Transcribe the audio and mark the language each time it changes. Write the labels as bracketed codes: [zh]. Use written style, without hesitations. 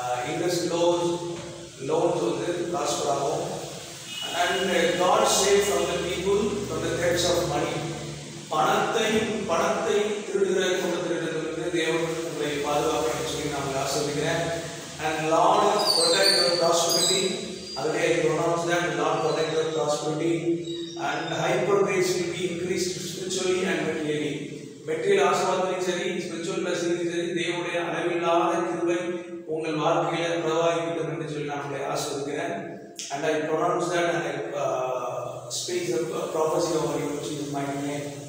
[ta] Interest loans வந்து prosper ஆகும். [en] And God saved from the people from the threats of money. [ta] பணத்தை திருடுகிற கூட்டத்திலிருந்து தேவன் உங்களை பாதுகாப்பு சொல்லி நான் ஆசீர்வதிக்கிறேன். [en] And Lord protect your prosperity. Already I pronounce that Lord protect your prosperity. And hyper grace will be increased spiritually and materially. [ta] Material ஆசீர்வாதத்திலும் சரி, [en] spiritual blessing [ta] சரி, தேவனுடைய அளவில்லாத கிருபை உங்கள் வாழ்க்கையில பிரவாகிக்கட்டும் என்று சொல்லி நான் உங்களை ஆசீர்வதிக்கிறேன். [en] And I pronounce that and I speak a prophecy over you, which is my name.